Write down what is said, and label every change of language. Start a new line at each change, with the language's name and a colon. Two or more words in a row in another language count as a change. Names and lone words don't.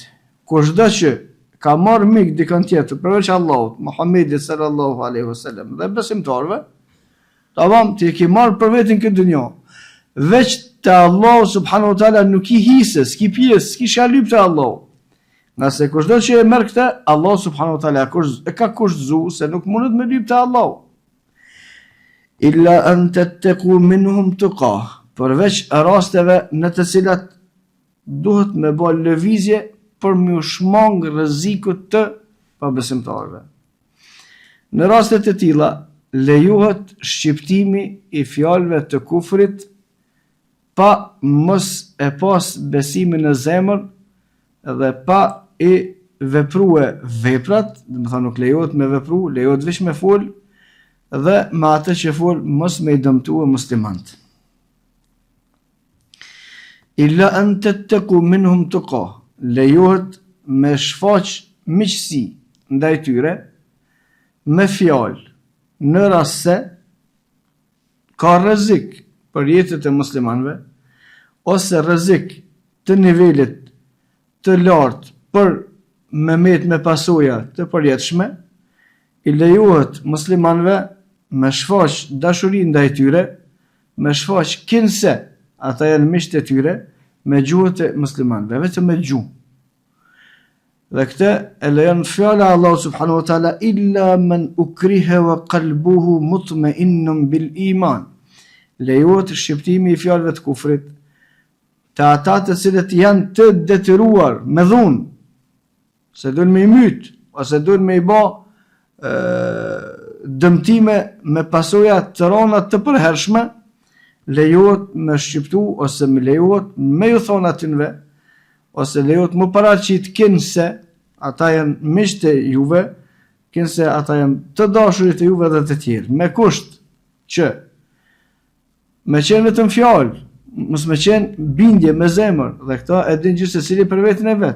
Albanian: Kushdo që ka marrë mik dikën tjetër përveç Allahut, Muhamedit
Arabic: صلى الله عليه وسلم
Albanian: dhe besimtarëve, tamam ti ke marrë për veten këtë dunjë. Veç te Allahu
Arabic: سبحانه وتعالى
Albanian: nuk i hisë, s'ki pjesë, s'ki shalyp te Allahu. Nëse kushdo që e merr këtë, Allah
Arabic: سبحانه وتعالى
Albanian: ka kushtuar se nuk mundet me lyp te Allahu.
Arabic: إلا أن تتقوا منهم تقاة,
Albanian: përveç rasteve në të cilat duhet me bë lëvizje për me u shmang rrezikut të pabesimtarëve. Në rastet e tilla lejohet shqiptimi i fjalëve të kufrit pa mos e pas besimin në zemër dhe pa i veprue veprat, do të thonë nuk lejohet me vepru, lejohet vetëm me fol dhe me atë që fol mos me i dëmtue muslimanët.
Arabic: إلا أن تتقوا منهم تقاة,
Albanian: lejohet me shfaq miqësi ndaj tyre me fjalë në rast se ka rrezik për jetën e muslimanëve ose rrezik të nivelit të lartë për me met me pasoja të përjetshme, i lejohet muslimanëve me shfaq dashuri ndaj tyre, me shfaq kinse ata janë miqtë e tyre me gjuhët e muslimanëve, vetëm me gjuhë. Dhe këtë e lejon fjala e Allahu
Arabic: سبحانه وتعالى إلا من أكره وقلبه مطمئن بالإيمان.
Albanian: Lejohet shqiptimi i fjalëve të kufrit të ata të cilët janë të detyruar me dhunë, se duhen me i myt, ose duhen me i bë dëmtime me pasoja të rona të përhershme, lejohet me shqiptu ose me lejohet me ju thonë atyve, ose lejohet më paraqit kinse ata janë miqtë e juve, kinse ata janë të dashurit e juve dhe të tjerë, me kusht që me qenë vetëm fjalë, mos me qenë bindje me zemër, dhe këta e din gjithë secili për veten e vet.